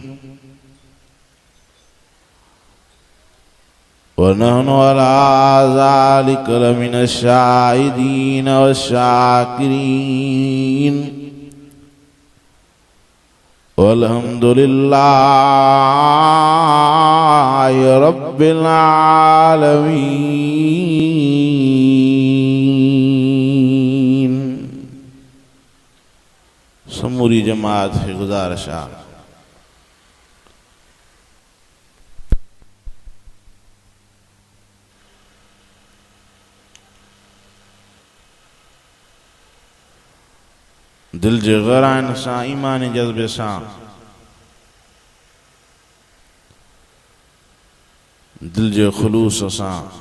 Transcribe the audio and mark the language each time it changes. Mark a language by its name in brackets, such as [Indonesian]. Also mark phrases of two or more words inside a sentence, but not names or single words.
[Arabic] ونحن على ذلك لمن الشاهدين والشاكرين. والحمد لله رب العالمين. [Sindhi] समूरी जमात से गुजारिशा दिल जे गराइन सां ईमानी जज्बे सां दिल जे खुलूस सां